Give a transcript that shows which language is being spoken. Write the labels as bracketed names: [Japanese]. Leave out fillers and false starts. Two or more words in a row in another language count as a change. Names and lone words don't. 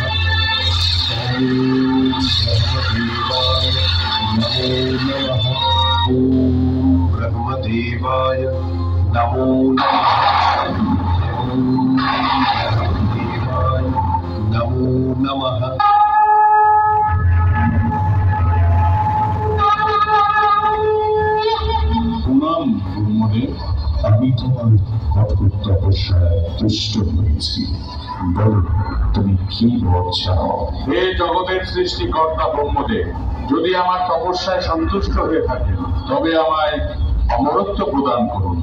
[Sanskrit] ओम ब्रह्मदेवाय नमो नमः। ओम ब्रह्मदेवाय नमो नमः। नमो नमः। [Bangla] প্রণাম গুরুদেব, আমি তোমার কঠোর তপস্যায় তুষ্ট হয়েছি। বলো, তুমি কি বর চাও? হে জগতের সৃষ্টিকর্তা ব্রহ্মদেব, যদি আমার তপস্যায় সন্তুষ্ট হয়ে থাকে তবে আমায় অমরত্ব প্রদান করুন।